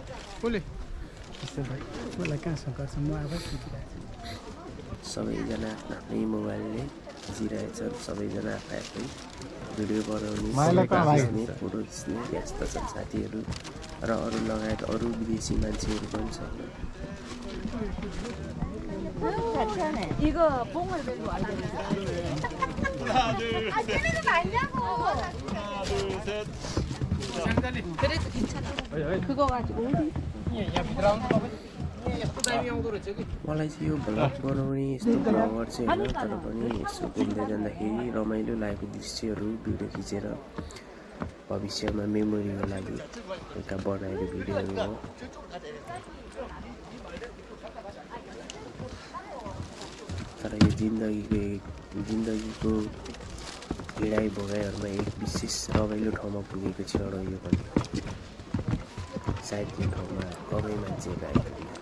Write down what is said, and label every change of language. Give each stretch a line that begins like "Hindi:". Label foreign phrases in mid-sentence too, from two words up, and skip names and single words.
Nepali: कसलाई कहाँ शङ्कर छ म आफै खिचिरहेको छु सबैजना आफ्नो आफ्नै मोबाइलले खिचिरहेछन् सबैजना आफै भिडियो बनाउने फोटो खिच्ने व्यस्त छन् साथीहरू र अरू लगायत अरू विदेशी मान्छेहरू पनि छन्
Korean: 이거 뽕을 들고 왔는데. 아, 쟤네는 아니냐고. 그래도 괜찮아. 그거 가지고 어디?
Nepali: मलाई चाहिँ यो भ्लग बनाउने यस्तो भ्लगर चाहिँ होइन तर पनि यसो घुम्दै जाँदाखेरि रमाइलो लागेको दृश्यहरू भिडियो खिचेर भविष्यमा मेमोरीको लागि एउटा बनाएको भिडियोहरू हो तर यो जिन्दगीको हिँडाइ भोगाइहरूमा एक विशेष रमाइलो ठाउँमा पुगेको छु र यो पनि सायद यो ठाउँमा कमै मान्छेहरू आइपुग्छ